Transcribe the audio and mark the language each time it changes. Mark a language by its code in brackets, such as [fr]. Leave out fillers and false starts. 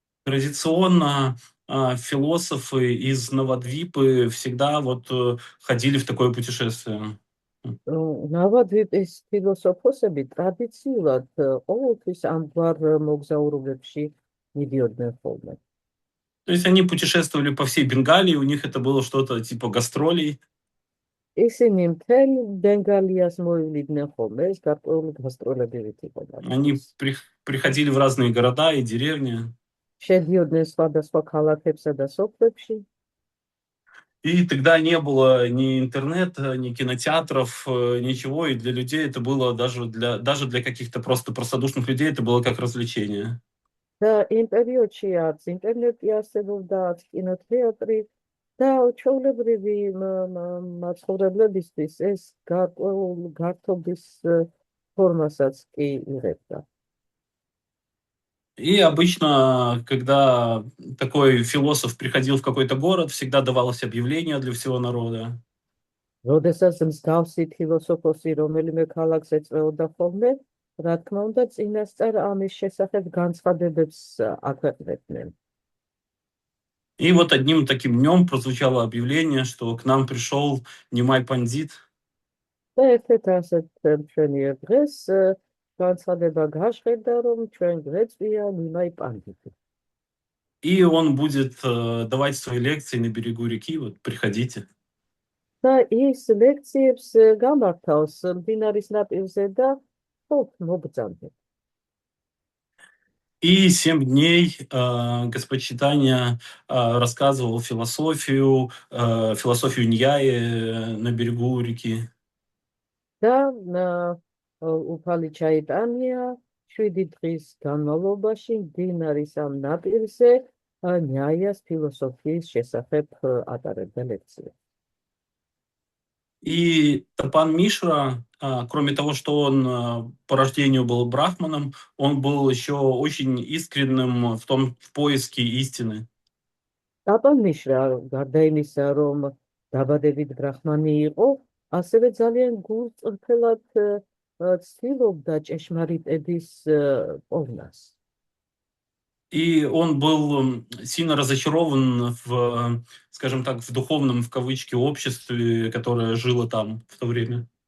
[ru] Традиционно философы из Навадвипы всегда вот ходили в такое путешествие. [ka] ნავადვიპის ფილოსოფოსები ტრადიციულად ყოველთვის ამგვარ მოგზაურობებში მიდიოდნენ ხოლმე. [ru] То есть они путешествовали по всей Бенгалии, у них это было что-то типа гастролей. [ka] ისინი მთელ ბენგალიას მოივლიდნენ ხოლმე, ეს გარკვეული გასტროლებივით იყო. [ru] Они приходили в разные города и деревни. [ka] შედიოდნენ სხვადასხვა ქალაქებსა და სოფლებში. [ru] И тогда не было ни интернета, ни кинотеатров, ничего, и для людей это было даже для каких-то просто простодушных людей это было как развлечение. [ka] და იმ პერიოდში არც ინტერნეტი არსებობდა, არც კინოთეატრი და ჩვეულებრივი მაცხოვრებლებისთვის ეს გართობის ფორმასაც კი იღებდა. [ru] И обычно, когда такой философ приходил в какой-то город, всегда давалось объявление для всего народа. [ka] როდესაც მსგავსი ფილოსოფოსი რომელიმე ქალაქს ეწეოდა ხოლმე, რა თქმა უნდა, წინასწარ ამის შესახებ განცხადებებს აქვეყნებდნენ. [ru] И вот одним таким днем прозвучало объявление, что к нам пришел Нимай Пандит. [ka] და ერთ-ერთ ასეთ მშვენიერ დღეს განცხადება გაშხერდა, რომ ჩვენ გვეწვია ნიმაი პანდიტი. [ru] И он будет давать свои лекции на берегу реки, вот приходите. [ka] და ის ლექციებს გამართავს მდინარის ნაპირზე და მოგწამთ. [ru] И 7 дней Господь читания рассказывал философию Ньяи на берегу реки. [ka] და უფალი ჩაიტანია 7 დღის განმავლობაში მდინარის ამ ნაპირზე ნიაიას ფილოსოფიის შესახებ ატარებდა ლექციებს. [ru] И Тапан Мишра, кроме того, что он по рождению был брахманом, он был еще очень искренним в поиске истины. [ka] ტაპან მიშრა გარდა იმისა, რომ დაბადებით ბრაჰმანი იყო, ასევე ძალიან გულწრფელად ცდილობდა ჭეშმარიტების პოვნას. [ru] И он был сильно разочарован скажем так, в духовном, в кавычки, обществе, которое жило там в то время.